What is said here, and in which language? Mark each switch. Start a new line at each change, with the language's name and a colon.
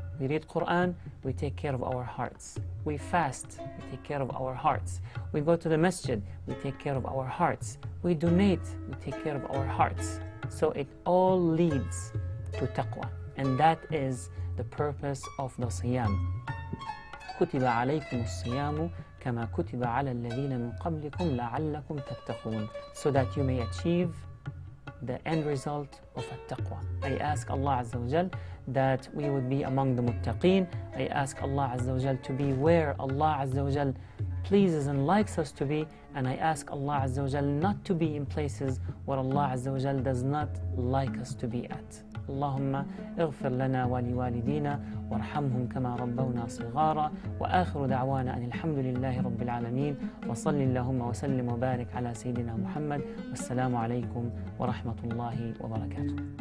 English: We read Quran, we take care of our hearts. We fast, we take care of our hearts. We go to the masjid, we take care of our hearts. We donate, we take care of our hearts. So it all leads to taqwa. And that is the purpose of the siyam.
Arabic: كتب عليكم الصيام كما كتب على الذين من قبلكم لعلكم تتقون.
English: So that you may achieve the end result of at-taqwa. I ask Allah Azza wa Jal that we would be among the muttaqeen. I ask Allah Azza wa Jal to be where Allah Azza wa Jal pleases and likes us to be, and I ask Allah Azza wa Jal not to be in places where Allah Azza wa Jal does not like us to be at.
Arabic: اللهم اغفر لنا ولوالدينا وارحمهم كما ربونا صغارا وآخر دعوانا أن الحمد لله رب العالمين وصل اللهم وسلم وبارك على سيدنا محمد والسلام عليكم ورحمة الله وبركاته.